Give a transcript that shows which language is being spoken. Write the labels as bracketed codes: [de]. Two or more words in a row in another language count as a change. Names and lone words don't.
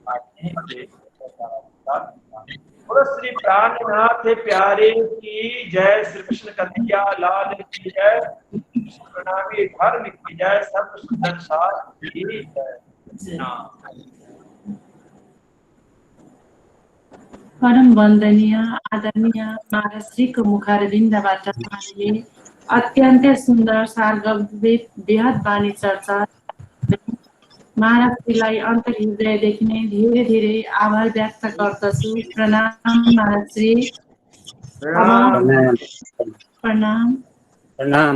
[hi] श्री प्राणनाथ प्यारे की जय, श्री कृष्ण कन्हैया लाल की जय, प्रणामी धर्म की जय, सर्व सुंदर साथ की जय। [ne] परम वन्दनीय आदरणीय महाराज श्रीको मुखारविन्दबाट हामीले अत्यन्तै सुन्दर सार्गवेद बेहद वाणी चर्चा महाराजजीलाई अन्तर्हृदयदेखि नै धेरै धेरै आभार व्यक्त गर्दछु। प्रणाम महाराजजी। प्रणाम।